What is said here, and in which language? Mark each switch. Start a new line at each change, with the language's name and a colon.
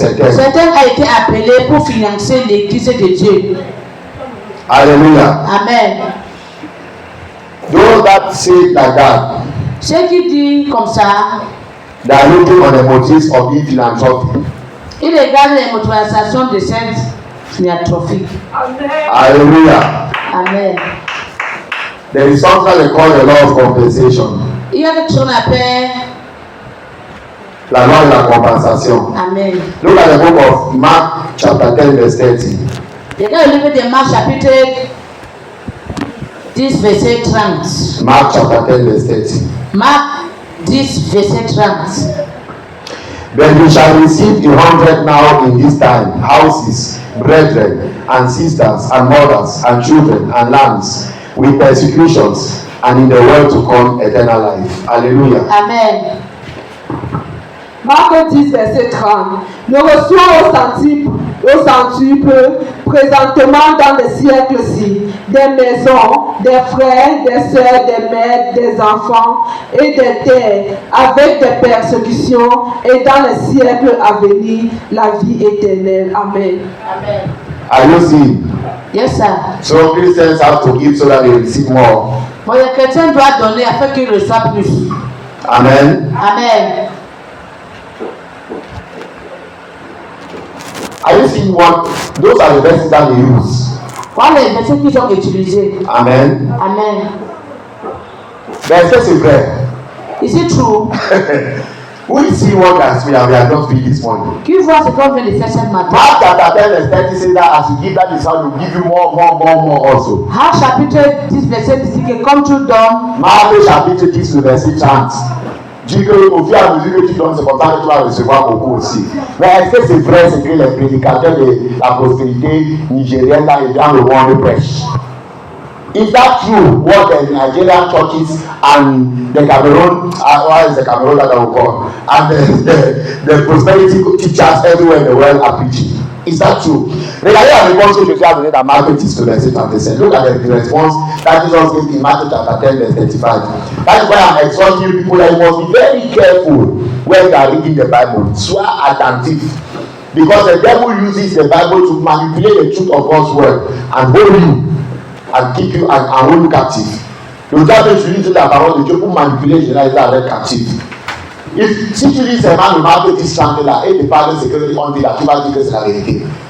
French: Certains ont été appelés pour financer l'église de Dieu.
English: Hallelujah. Amen. Those that say like that,
French: Ceux qui disent comme ça,
English: they are looking on the motives of being philanthropic.
French: ils regardent les motivations de cette philanthropie.
English: Hallelujah. Amen. There is something they call the law of compensation.
French: Il y a quelque chose qu'on appelle La loi de la compensation.
English: Amen. Look at the book of Mark chapter 10 verse 30.
French: Regardez le livre de Marc chapitre 10 verset 30.
English: Mark chapter 10 verse 30.
French: Marc 10 verset 30.
English: But you shall receive 100 now in this time, houses, brethren, and sisters, and mothers, and children, and lands, with persecutions, and in the world to come eternal life. Hallelujah. Amen.
French: Marc 10, verset 30. Nous reçois au centuple, présentement dans le siècle-ci, des maisons, des frères, des sœurs, des mères, des enfants et des terres, avec des persécutions, et dans le siècle à venir, la vie éternelle.
English: Amen. Amen. Are you seeing? Yes, sir. So Christians have to give so that they receive more.
French: Bon, les chrétiens doivent donner afin qu'ils reçoivent plus.
English: Amen. Amen. Are you seeing what? Those are the verses that they use.
French: Voilà les versets qu'ils ont utilisés.
English: Amen. Amen.
French: Verset c'est vrai.
English: Is it true? We see what we have just read this morning.
French: Qui voit ce qu'on vient de faire ce matin?
English: Mark chapter 10 verse 30 says that as you give that is how you give you more also.
French: Marc chapitre 10 verset 10 que comme tu donnes, Marc chapitre 10 verset 30 dit que au fur et à mesure que tu donnes, c'est comme ça que tu vas recevoir beaucoup aussi. Mais est-ce que c'est vrai, c'est que les prédicateurs de la prospérité nigérienne dans le monde prêchent?
English: Is that true? What the Nigerian churches and the Cameroon, what is the Cameroon that I will call, and the prosperity teachers everywhere in the world are preaching? Is that true?
French: Regardez la réponse que je viens de donner dans Marc 10 verset 37.
English: Look at the response that Jesus gave in Matthew chapter 10 verse 35. That is why I'm exhorting you people that you must be very careful when you are reading the Bible.
French: Sois attentif.
English: Because the devil uses the Bible to manipulate the truth of God's word and hold you and keep you and hold you captive.
French: Le diable utilise la parole de Dieu pour manipuler les gens et les rendre captifs. Si tu lis seulement le Marc 10 30 là et te parles de ce que on dit là, tu vas dire que c'est la vérité.